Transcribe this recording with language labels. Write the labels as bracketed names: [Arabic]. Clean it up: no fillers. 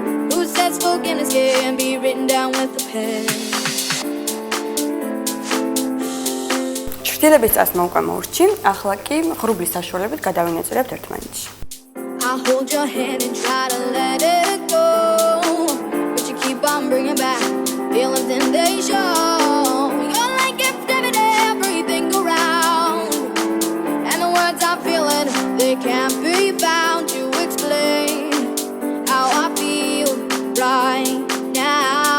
[English] Who says forgiveness can be written down with a pen? [Georgian] ჩრდილების წასმა უკვე მოვრჩი, ახლა კი ღრუბლის საშუალებით გადავინაწილებთ ერთმანეთში. [English] I hold your hand and try to let it go, but you keep on bringing back feelings and they show. You're like everything around, and the words I'm feeling, they can't be found to explain how I feel right now.